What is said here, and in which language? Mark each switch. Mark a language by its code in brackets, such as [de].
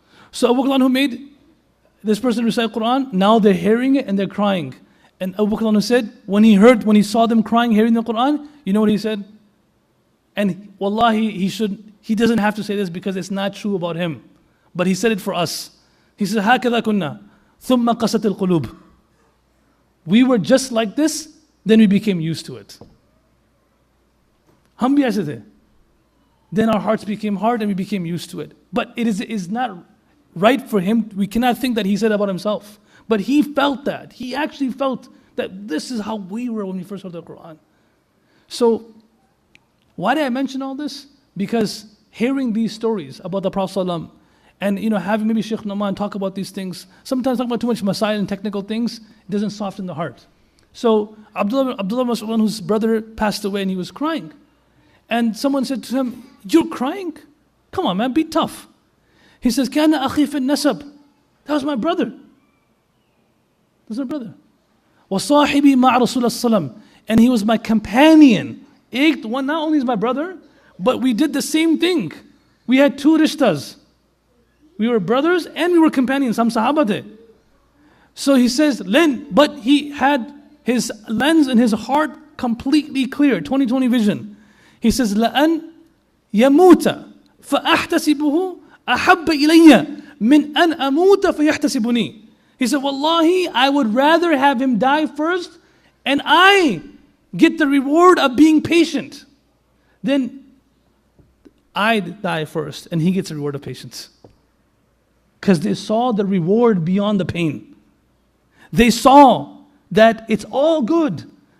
[en] So Abu Bakr who made this person recite Quran, now they're hearing it and they're crying. And Abu Bakr said, when he saw them crying, hearing the Quran, you know what he said? And wallahi, he doesn't have to say this because it's not true about him. But he said it for us. He said, [ar] هَكَذَا كُنَّا ثُمَّ قَسَتِ الْقُلُوبِ. [en] We were just like this, then we became used to it. [hi] Hum bhi aise the. [en] Then our hearts became hard and we became used to it. But it is not right for him. We cannot think that he said about himself. But he felt that. He actually felt that this is how we were when we first heard the Quran. So, why did I mention all this? Because hearing these stories about the Prophet ﷺ and having maybe Sheikh Nu'man talk about these things, sometimes talking about too much masail and technical things, it doesn't soften the heart. So Abdullah Mas'ud, whose brother passed away and he was crying. And someone said to him, You're crying? Come on, man, be tough. He says, [ar] كَانَ أَخِي فِي النَّسَبِ. [en] That was my brother. That's my brother. [ar] وَصَاحِبِي مَعْ رَسُولَ السَّلَامِ. [en] And he was my companion. One, not only is my brother, but we did the same thing. We had two rishtas. We were brothers and we were companions. Some sahaba the. So he says, but he had his lens and his heart completely clear, 20/20 vision. He says, [ar] لَأَنْ يَمُوتَ فَأَحْتَسِبُهُ أَحَبَّ إِلَيَّ مِنْ أَنْ أَمُوتَ فَيَحْتَسِبُنِي. [en] He said, Wallahi, I would rather have him die first and I get the reward of being patient than I die first and he gets the reward of patience. Because they saw the reward beyond the pain. They saw that it's all good.